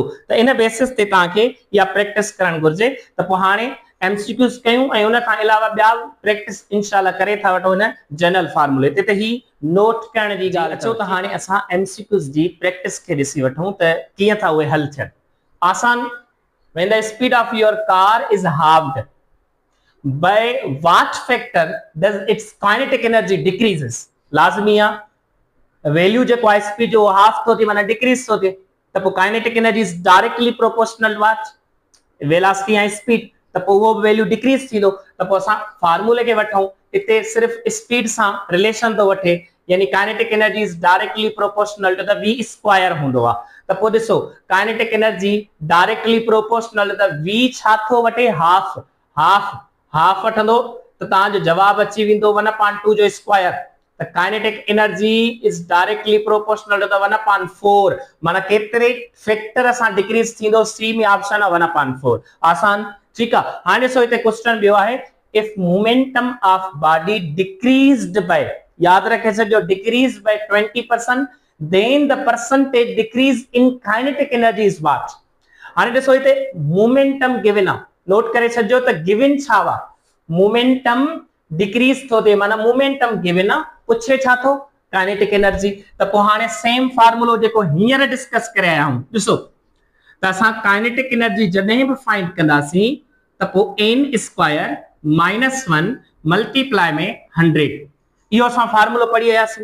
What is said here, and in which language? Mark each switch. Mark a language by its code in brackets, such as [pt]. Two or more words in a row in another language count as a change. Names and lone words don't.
[sd] त [en] in basis [sd] ते तव्हांखे इहा प्रैक्टिस करण घुर्जे। त पोइ हाणे एमसीक्यूज कयूं ऐं उन खां अलावा ॿिया प्रैक्टिस इंशाल्लाह करे था वठूं हिन जनरल फार्मूले ते। त ही नोट करण जी ॻाल्हि अचो त हाणे असां एमसीक्यूज जी प्रैक्टिस खे ॾिसी वठूं त कीअं था उहे हल थियनि। आसान, [en] when the speed of your car is halved, by what factor does its kinetic energy decreases? [sd] लाज़मी आहे वैल्यू जेको आहे स्पीड जो हाफ थो थिए माना डिक्रीज थो थिए, त पोइ [en] kinetic energy is directly proportional what velocity [sd] ऐं स्पीड, त पोइ उहो वैल्यू डिक्रीज थींदो। त पोइ असां फार्मूले खे वठूं, हिते सिर्फ़ स्पीड सां रिलेशन थो वठे, यानी [en] kinetic energy is directly proportional to the v square [sd] हूंदो आहे। त पोइ ॾिसो [en] kinetic energy directly proportional [sd] त v छा थो वठे हाफ, हाफ हाफ वठंदो त तव्हांजो जवाब अची वेंदो 1/2 जो स्क्वायर। त [en] kinetic energy is directly proportional to the [sd] 1/4, माना केतिरे फैक्टर असां डिक्रीज थींदो, सी में ऑप्शन आहे 1/4। आसान, ठीक आहे। हाणे ॾिसो हिते क्वेश्चन ॿियो आहे, [en] if momentum of body decreased by, [sd] याद रखे छॾियो [en] decrease by 20%, then the percentage decrease in kinetic energy is what? [sd] हाणे ॾिसो हिते [en] momentum given [sd] आहे, नोट करे छॾियो त गिवन छा वा [en] momentum decrease [sd] थो थिए, माना [en] momentum given [sd] आहे, पुछे छा थो काइनेटिक एनर्जी। त पोइ हाणे [en] same formula [sd] जेको हींअर डिस्कस करे आया आहियूं, ॾिसो त असां [en] kinetic energy [sd] जॾहिं बि फाइंड कंदासीं त पोइ n स्क्वायर -1 मल्टीप्लाई में 100, इहो असां फार्मूलो पढ़ी आयासीं।